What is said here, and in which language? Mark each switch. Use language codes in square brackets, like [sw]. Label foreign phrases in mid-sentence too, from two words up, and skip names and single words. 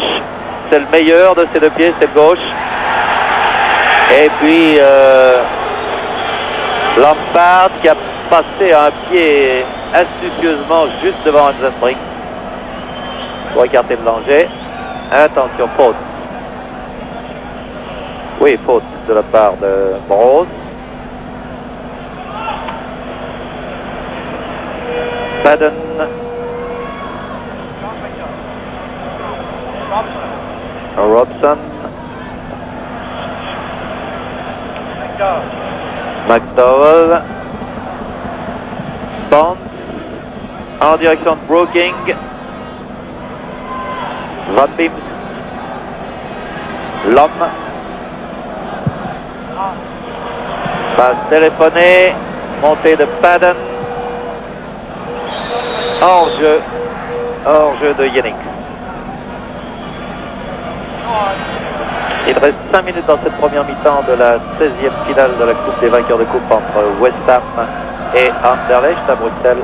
[fr] C'est le meilleur de ses deux pieds, c'est le gauche. Et puis Lampard qui a passé un pied astucieusement juste devant Rensenbrink pour écarter le danger. Attention, faute. Oui, faute de la part de Brose. Padden. Robson. McDowell. Bonds en direction de Brooking. Van Beems. L'homme. Passe téléphonée. Montée de Padden. Hors jeu de Jennings. Il reste 5 minutes dans cette première mi-temps de la 16e finale de la Coupe des vainqueurs de coupe entre West Ham et Anderlecht à Bruxelles.